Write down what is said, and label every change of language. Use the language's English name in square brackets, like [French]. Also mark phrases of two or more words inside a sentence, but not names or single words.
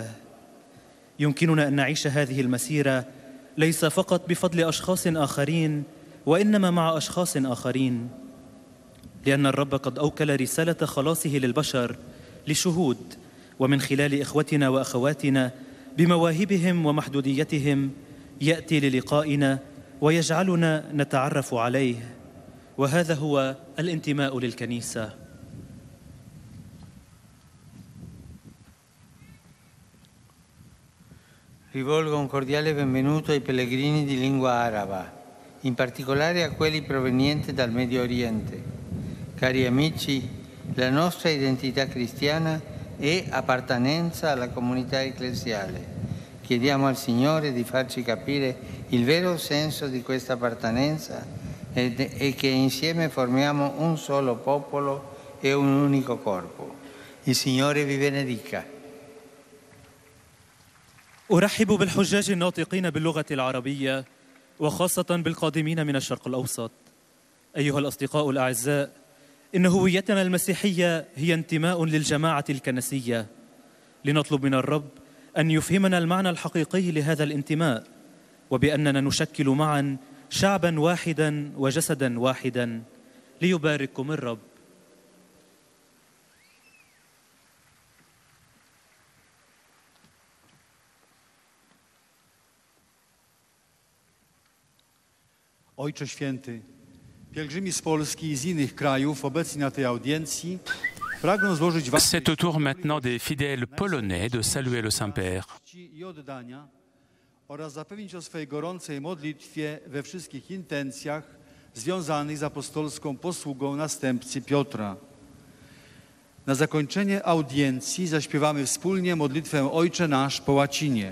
[Arabic] يمكننا أن نعيش هذه المسيرة ليس فقط بفضل أشخاص آخرين، وإنما مع أشخاص آخرين، لأن الرب قد أوكل رسالة خلاصه للبشر لشهود، ومن خلال إخوتنا وأخواتنا بمواهبهم ومحدوديتهم يأتي للقائنا ويجعلنا نتعرف عليه، وهذا هو الانتماء للكنيسة. [Italian] Rivolgo un cordiale benvenuto ai pellegrini di lingua araba, in particolare a quelli provenienti dal Medio Oriente. Cari amici, la nostra identità cristiana è appartenenza alla comunità ecclesiale. Chiediamo al Signore di farci capire il vero senso di questa appartenenza e che insieme formiamo un solo popolo e un unico corpo. Il Signore vi benedica. [Arabic] أرحب بالحجاج الناطقين باللغة العربية وخاصة بالقادمين من الشرق الأوسط. أيها الأصدقاء الأعزاء، إن هويتنا المسيحية هي انتماء للجماعة الكنسية. لنطلب من الرب أن يفهمنا المعنى الحقيقي لهذا الانتماء، وبأننا نشكل معا شعبا واحدا وجسدا واحدا. ليبارككم الرب. [Polish] Ojcze Święty, pielgrzymi z Polski i z innych krajów obecni na tej audiencji pragną złożyć wam [French] C'est au tour maintenant des fidèles polonais de saluer le Saint-Père. [Polish] i oddania oraz zapewnić o swojej gorącej modlitwie we wszystkich intencjach związanych z apostolską posługą następcy Piotra. Na zakończenie audiencji zaśpiewamy wspólnie modlitwę Ojcze Nasz po łacinie.